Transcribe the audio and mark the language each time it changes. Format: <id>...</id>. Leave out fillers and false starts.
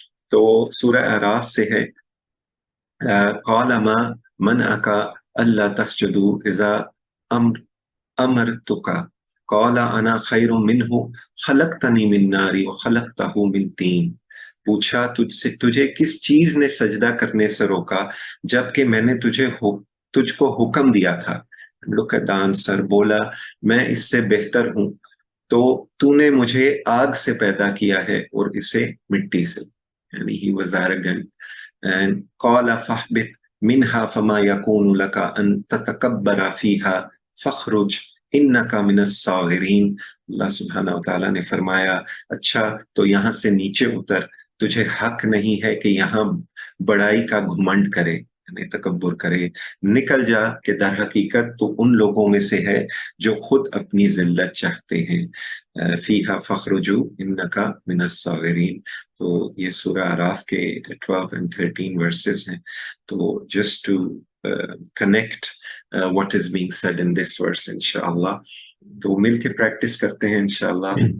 <ur>تو سورہ اعراف سے ہے</ur> <ar>قال ما منعك الا تسجدوا اذا امرتك قال انا خير منه خلقتني من نار وخلقته من طين.</ar> <ur>پوچھا تجھے کس چیز نے سجدہ کرنے سے روکا جبکہ میں نے تجھ کو حکم دیا تھا.</ur> <en>Look at the answer.</en> <ur>بولا میں اس سے بہتر ہوں، تو تو نے مجھے آگ سے پیدا کیا ہے اور اسے مٹی سے.</ur> <en>یعنی he was arrogant.</en> <ar>And قال فاهبط منها فما يكون لك ان تتكبر فيها فاخرج انك من الصاغرين.</ar> <ur>اللہ سبحانہ وتعالیٰ نے فرمایا اچھا تو یہاں سے نیچے اتر، تجھے حق نہیں ہے کہ یہاں بڑائی کا گھمنڈ کرے، یعنی تکبر کرے، نکل جا کہ در حقیقت تو ان لوگوں میں سے ہے جو خود اپنی ذلت چاہتے ہیں.</ur> <ar>فیہا فخرجوا انکا من الصاغرین.</ar> <ur>تو یہ سورہ اعراف کے 12 and 13 ورسز ہیں.</ur> <en>تو just to connect what is being said in this verse انشاءاللہ،</en> <ur>تو مل کے پریکٹس کرتے ہیں انشاءاللہ.</ur>